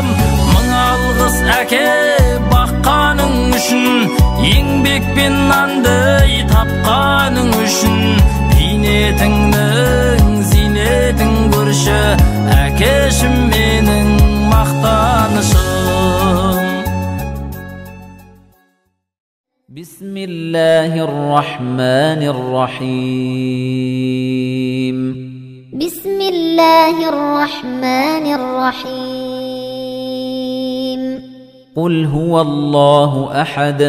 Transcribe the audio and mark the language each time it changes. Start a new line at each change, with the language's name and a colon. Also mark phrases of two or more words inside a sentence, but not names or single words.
Kazakh: Мың алғыс әке баққаның үшін, еңбекпен нанды тапқаның үшін. Бейнетіңнің зейнетін көрші, әкешім менің мақтанышым.
Arabic: بسم الله الرحمن الرحيم. بسم الله الرحمن الرحيم. قل هو الله أحد